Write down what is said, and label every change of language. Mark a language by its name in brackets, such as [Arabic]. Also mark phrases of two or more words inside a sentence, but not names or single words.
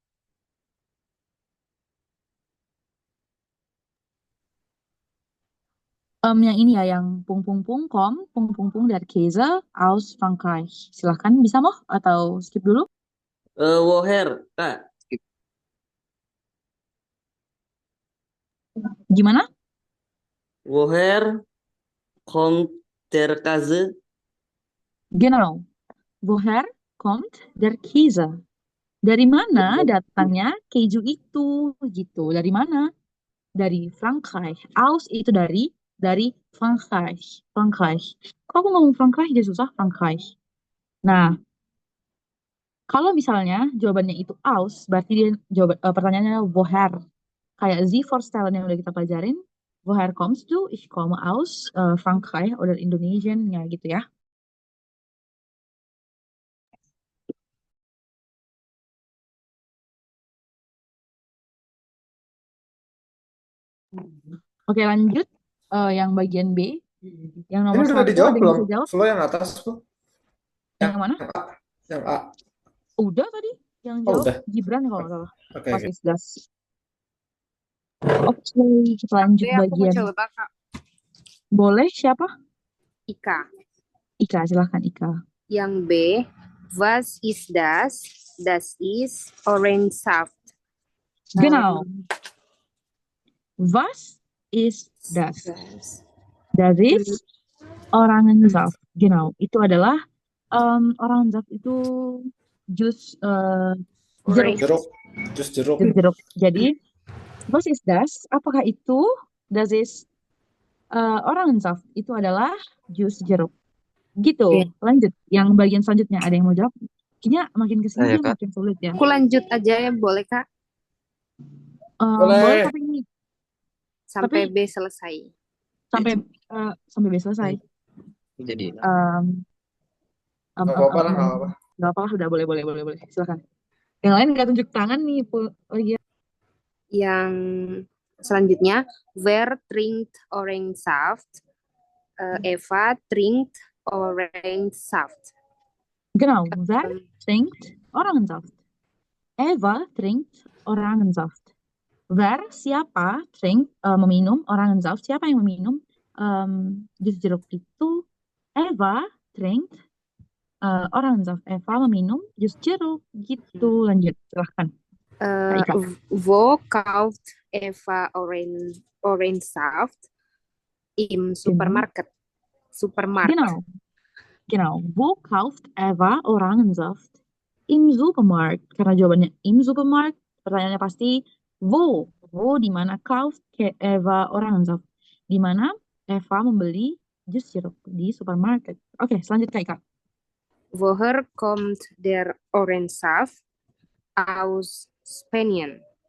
[Indonesian] Yang ini ya, yang pung dari [German] Käse aus Frankreich. [Indonesian] Silahkan, bisa Moh? Atau skip dulu? [German] Woher, Kak. [Indonesian] Gimana? [German] Woher kommt der Käse? Genau. Woher kommt der Käse? [Indonesian] Dari mana datangnya keju itu? Gitu. Dari mana? Dari Frankreich. Aus itu dari Frankreich. Frankreich. Kok aku ngomong Frankreich dia susah? Frankreich. Nah, kalau misalnya jawabannya itu aus, berarti dia pertanyaannya woher. Kayak [German] Sie vorstellen [Indonesian] yang udah kita pelajarin. [German] Woher kommst du? Ich komme aus Frankreich oder Indonesien. [Indonesian] Ya gitu ya. Oke, lanjut. Yang bagian B. Yang Ini nomor udah 1 dijawab ada yang belum? bisa jawab? Flo yang atas, Flo. Yang mana? Yang A. Udah tadi. Yang Oh, jawab udah. Gibran kalau nggak salah. Oke, Pas oke. Isdas. Oke, kita lanjut Aku mau bagian. coba Kak. Boleh siapa? Ika. Ika, silahkan Ika. [German] Yang B, was ist das? Das ist Orangesaft. Genau. Was ist das? Das ist Orangensaft. Genau. [Indonesian] Itu adalah Orangensaft itu jus jeruk. Jeruk. Jus jeruk. Jus jeruk. Jadi, [German] was ist das? [Indonesian] Apakah itu? [German] Das ist Orangensaft. [Indonesian] Itu adalah jus jeruk. Gitu. Oke. Lanjut. Yang bagian selanjutnya ada yang mau jawab? Kayaknya makin kesini Saya, dia Kak. makin sulit ya. Aku lanjut aja ya, boleh Kak? Boleh tapi Sampai Tapi- B selesai. sampai B selesai. Jadi Nggak apa-apa lah, nggak apa-apa. Nggak apa-apa, udah boleh. Silakan. Yang lain nggak tunjuk tangan nih, lagi. Yang selanjutnya, [German] wer trinkt Orangesaft? Eva trinkt Orangesaft. Genau, wer trinkt Orangensaft? Eva trinkt Orangensaft. Wer, [Indonesian] siapa, trinkt, meminum Orangensaft. Siapa yang meminum jus jeruk itu? [German] Eva trinkt Orangensaft. [Indonesian] Eva meminum jus jeruk. Gitu, lanjut, silahkan. Kak Ika. [German] Wo kauft Eva Orangesaft? Im Supermarket. Supermarkt. Genau. Wo kauft Eva Orangensaft? Im Supermarkt. [Indonesian] Karena jawabannya [German] im Supermarkt, [Indonesian] pertanyaannya pasti wo. [German] Wo [Indonesian] di mana [German] kauft Eva Orangensaft? [Indonesian] Di mana Eva membeli jus sirup di supermarket. Oke, selanjutnya Kak Ika. [German] Woher kommt der Orangensaft? Aus Spanien.